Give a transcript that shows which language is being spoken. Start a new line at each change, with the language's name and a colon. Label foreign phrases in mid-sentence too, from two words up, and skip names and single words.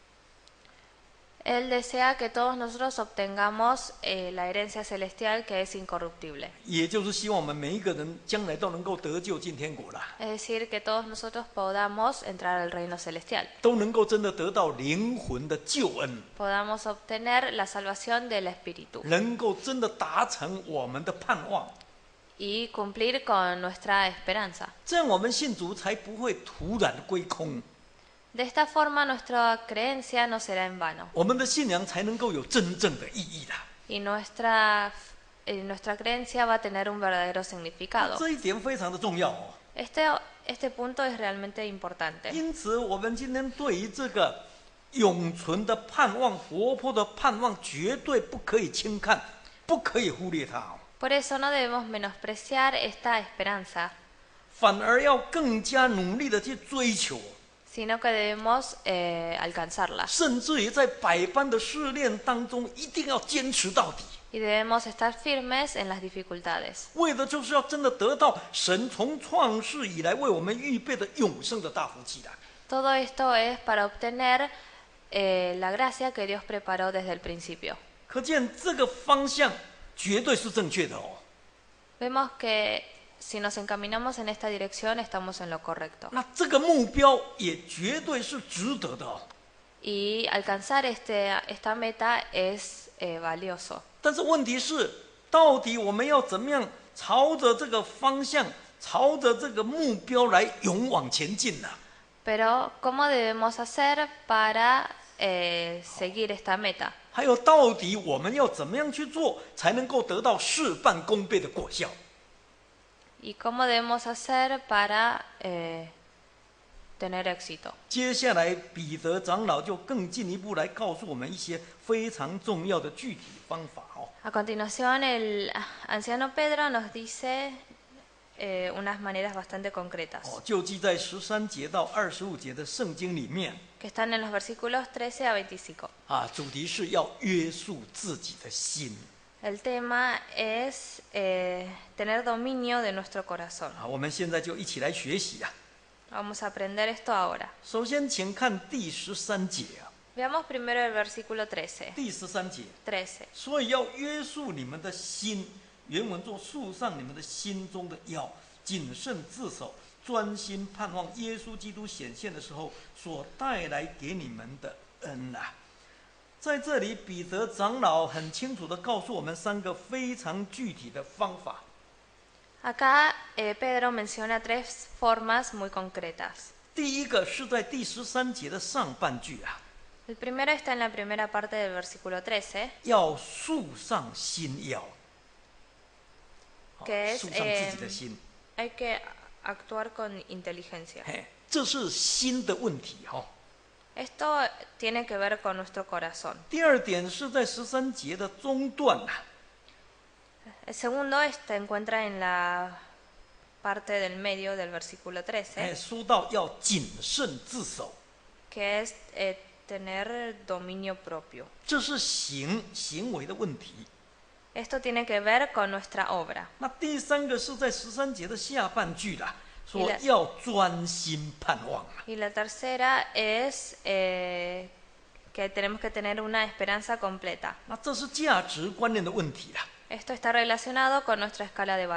Spanish: Él desea que todos nosotros obtengamos la herencia celestial que es incorruptible.
Chinese: 也就是希望我们每一个人将来都能够得救进天国啦，
Spanish: Es decir, que todos nosotros podamos entrar al reino celestial,
Chinese: 都能够真的得到灵魂的救恩，
Spanish: podamos obtener la salvación del Espíritu
Chinese: 能够真的达成我们的盼望，
Spanish: y cumplir con nuestra esperanza.
Chinese: 这样我们信主才不会突然归空，
Spanish: De esta forma nuestra creencia no será en vano
Chinese: 我们的信仰才能够有真正的意义啦。
Spanish: y nuestra creencia va a tener un verdadero significado.
Chinese: 这一点非常的重要哦。
Spanish: Este punto es realmente importante.
Chinese: 因此，我们今天对于这个永存的盼望、活泼的盼望，绝对不可以轻看，不可以忽略它哦。
Spanish: Por eso no debemos menospreciar esta esperanza,
Chinese: 反而要更加努力的去追求，
Spanish: sino que debemos alcanzarla
Chinese: 甚至于在百般的试炼当中，一定要坚持到底，
Spanish: y debemos estar firmes en las dificultades.
Chinese: 为的就是要真的得到神从创世以来为我们预备的永生的大福气的。
Spanish: Todo esto es para obtener la gracia que Dios preparó desde el principio.
Chinese: 可见这个方向绝对是正确的哦。
Spanish: Vemos que si nos encaminamos en esta dirección estamos en lo correcto.
Chinese: 那这个目标也绝对是值得的哦。
Spanish: Y alcanzar esta meta es valioso.
Chinese: 但是问题是，到底我们要怎么样朝着这个方向，朝着这个目标来勇往前进呢？
Spanish: Pero ¿cómo debemos hacer para seguir esta meta?
Chinese: 还有，到底我们要怎么样去做，才能够得到事半功倍的果效？
Spanish: ¿Y cómo debemos hacer para tener éxito?
Chinese: 接下来，彼得长老就更进一步来告诉我们一些非常重要的具体方法哦。
Spanish: A continuación, el anciano Pedro nos dice unas maneras bastante concretas,
Chinese: 就记在13节到25节的圣经里面
Spanish: que están en los versículos 13 a 25.
Chinese: 主题是要约束自己的心
Spanish: El tema es tener dominio de nuestro corazón.
Chinese: 我们现在就一起来学习啊。
Spanish: Vamos a aprender esto ahora.
Chinese: 首先，请看第13节啊，
Spanish: Veamos primero el versículo 13.
Chinese: 第13节，
Spanish: 13.
Chinese: 所以要约束你们的心，原文作束上你们的心中的腰，谨慎自守，专心盼望耶稣基督显现的时候所带来给你们的恩啊。在这里，彼得长老很清楚地告诉我们3个非常具体的方法。
Spanish: Acá Pedro menciona 3 formas muy concretas.
Chinese: 第一个是在第13节的上半句啊，
Spanish: El primero está en la primera parte del versículo 13,
Chinese: 要束上心腰，
Spanish: que es
Chinese: 束上自己的心。
Spanish: hay que actuar con inteligencia.
Chinese: 这是心的问题哈。
Spanish: Esto tiene que ver con nuestro corazón.
Chinese: 第二点是在13节的中段呐。
Spanish: El segundo se encuentra en la parte del medio del versículo 13,
Chinese: 说到要谨慎自守，
Spanish: que es tener dominio propio.
Chinese: 这是行为的问题。
Spanish: Esto tiene que ver con nuestra obra.
Chinese: 那第三个是在13节的下半句啦，说
Spanish: Y la-
Chinese: 要专心盼望。
Spanish: Y la tercera es que tenemos que tener una esperanza completa.
Chinese: 那这是价值观念的问题啦。
Spanish: Esto está relacionado con nuestra escala de